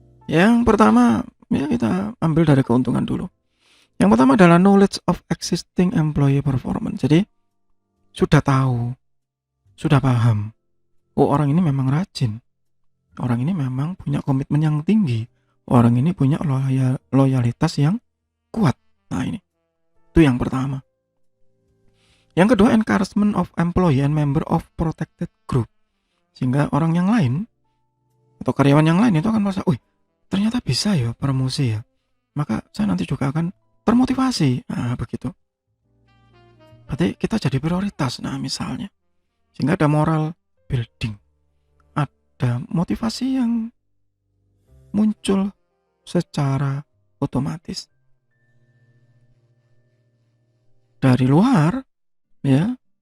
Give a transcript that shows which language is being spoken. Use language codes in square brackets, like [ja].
[id] Yang pertama ya, kita ambil dari keuntungan dulu. Yang pertama adalah [en] knowledge of existing employee performance. [id] Jadi sudah tahu, sudah paham, oh orang ini memang rajin, orang ini memang punya komitmen yang tinggi, orang ini punya loyalitas yang kuat. Nah ini, itu yang pertama. Yang kedua, [en] encouragement of employee and member of protected group. [id] Sehingga orang yang lain atau karyawan yang lain itu akan merasa, wih ternyata bisa ya promosi ya, maka saya nanti juga akan termotivasi. Nah begitu, berarti kita jadi prioritas. Nah misalnya, sehingga ada moral building, ada motivasi yang muncul secara otomatis dari luar ya.